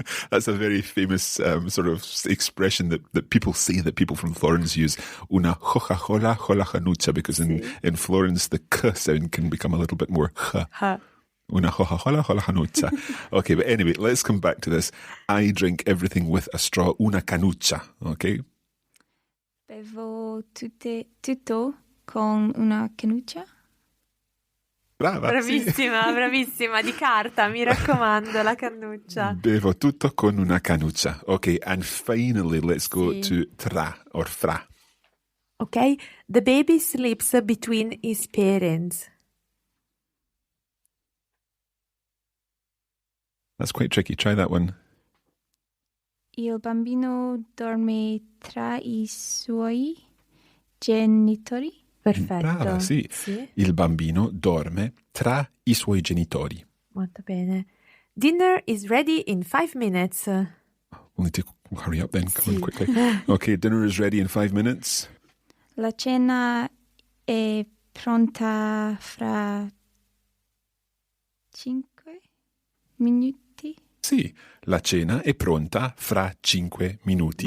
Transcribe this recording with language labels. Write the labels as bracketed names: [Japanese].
[English] That's a very famous sort of expression that people say, that people from Florence use. Una hola hola cannuccia, because in Florence the k sound can become a little bit more h. Una hola cannuccia. Okay, but anyway, let's come back to this. I drink everything with a straw, una canuccia, okay? [Italian] Bevo tutto con una canuccia? Brava. Bravissima, sì. bravissima, di carta, mi raccomando, la cannuccia. Bevo tutto con una canuccia. [English] Okay, and finally, let's go to tra or fra. Okay, the baby sleeps between his parents. That's quite tricky. Try that one. [Italian] Il bambino dorme tra I suoi genitori? Perfetto. Brava, sì. Il bambino dorme tra I suoi genitori. Molto bene. [English] Dinner is ready in 5 minutes. We'll need to hurry up then. Come on quickly. Okay, dinner is ready in 5 minutes. [Italian] La cena è pronta fra 5 minuti? Sì, la cena è pronta fra 5 minuti.